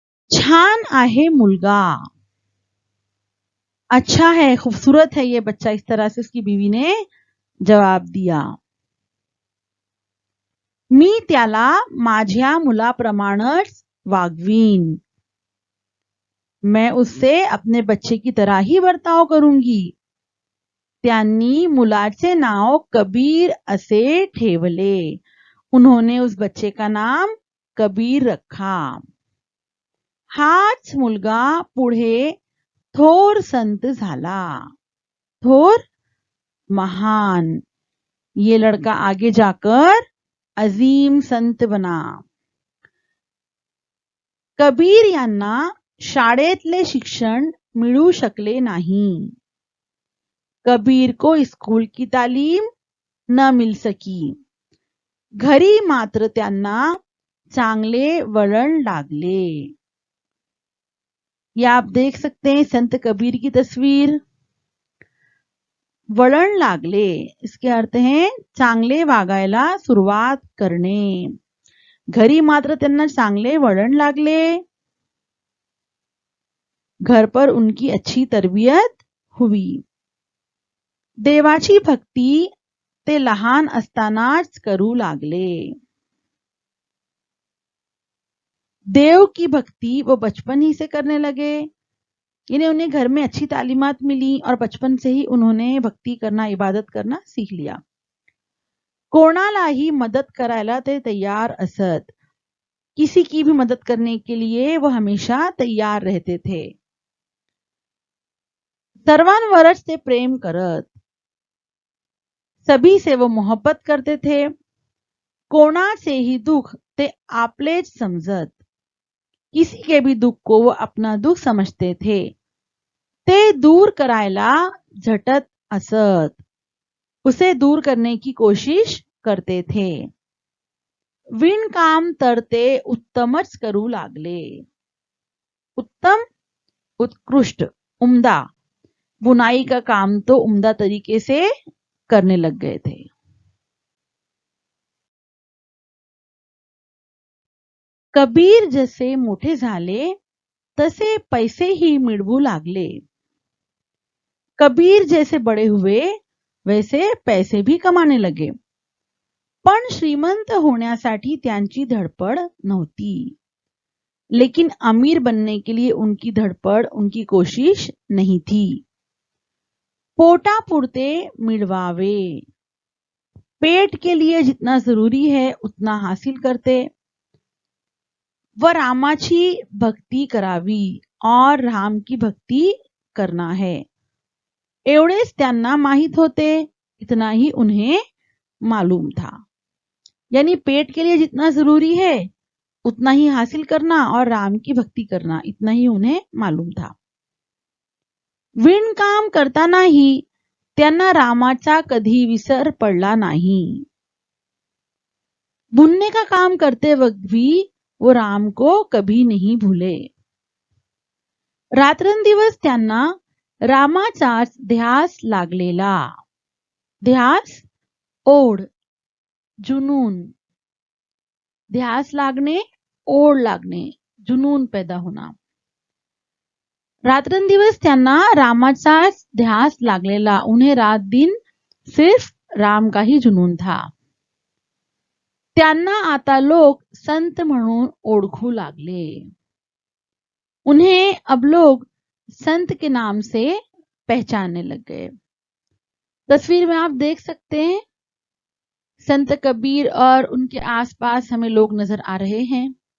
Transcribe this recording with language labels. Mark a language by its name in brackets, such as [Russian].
[Marathi] छान आहे मुलगा. [Hindi] अच्छा है, खूबसूरत है ये बच्चा. इस तरह से उसकी बीवी ने जवाब दिया. [Marathi] मी त्याला माझ्या मुलाप्रमाणेच वागवीन. [Hindi] मैं उससे अपने बच्चे की तरह ही बर्ताव करूंगी. [Marathi] त्यांनी मुलाचे नाव कबीर असे ठेवले. [Hindi] उन्होंने उस बच्चे का नाम कबीर रखा. [Marathi] हाच मुलगा पुढे थोर संत झाला. थोर महान. [Hindi] ये लड़का आगे जाकर अजीम संत बना. [Marathi] कबीर यांना शाळेतले शिक्षण मिळू शकले नाही. [Hindi] कबीर को स्कूल की तालीम न मिल सकी. [Marathi] घरी मात्र त्यांना चांगले वळण लागले. [Hindi] ये आप देख सकते हैं संत कबीर की तस्वीर. [Marathi] वळण लागले [Hindi] इसके अर्थ है [Marathi] चांगले वागायला सुरुवात करणे. घरी मात्र त्यांना चांगले वळण लागले. [Hindi] घर पर उनकी अच्छी तरबियत हुई. [Marathi] देवाची भक्ती ते लहान असतानाच करू लागले. [Hindi] देव की भक्ति वो बचपन ही से करने लगे. यानी उन्हें घर में अच्छी तालीमात मिली और बचपन से ही उन्होंने भक्ति करना, इबादत करना सीख लिया. [Marathi] कोणालाही मदत करायला ते तैयार असत. [Hindi] किसी की भी मदद करने के लिए वो हमेशा तैयार रहते थे. [Marathi] सर्वांवरच ते प्रेम करत. [Hindi] सभी से वो मोहब्बत करते थे. [Marathi] कोणाचेही दुख ते आपलेच समजत. [Hindi] किसी के भी दुख को वो अपना दुख समझते थे. [Marathi] ते दूर करायला झटत असत. [Hindi] उसे दूर करने की कोशिश करते थे. [Marathi] विणकाम तर ते उत्तमच करू लागले. [Hindi] उत्तम, उत्कृष्ट, उम्दा. बुनाई का काम तो उम्दा तरीके से करने लग गए थे. [Marathi] कबीर जसे मोठे झाले तसे पैसेही मिळवू लागले. [Hindi] कबीर जैसे बड़े हुए वैसे पैसे भी कमाने लगे. [Marathi] पण श्रीमंत होण्यासाठी त्यांची धडपड नव्हती. [Hindi] लेकिन अमीर बनने के लिए उनकी धड़पड़, उनकी कोशिश नहीं थी. [Marathi] पोटापुरते मिळवावे. [Hindi] पेट के लिए जितना जरूरी है उतना हासिल करते. [Marathi] व रामाची भक्ति करावी [Hindi] और राम की भक्ति करना है. [Marathi] एवढेच त्यांना माहित होते, [Hindi] इतना ही उन्हें मालूम था। यानी पेट के लिए जितना जरूरी है उतना ही हासिल करना और राम की भक्ति करना, इतना ही उन्हें मालूम था। [Marathi] विणकाम करतानाही त्यांना रामाचा कधी विसर पडला नहीं। [Hindi] बुनने का काम करते वक्त भी वो राम को कभी नहीं भूले। [Marathi] रात्रंदिवस त्यांना रामाचाच ध्यास लागलेला। ध्यास, ओढ, जुनून। ध्यास लागणे, ओढ लागणे, [Hindi] जुनून पैदा होना। [Marathi] रात्रंदिवस त्यांना रामाचाच ध्यास लागलेला। [Hindi] उन्हें रात दिन सिर्फ राम का ही जुनून था। [Marathi] त्यांना आता लोग संत म्हणून ओळखू लागले। [Hindi] उन्हें अब लोग संत के नाम से पहचानने लग गए। तस्वीर में आप देख सकते हैं संत कबीर और उनके आसपास हमें लोग नजर आ रहे हैं।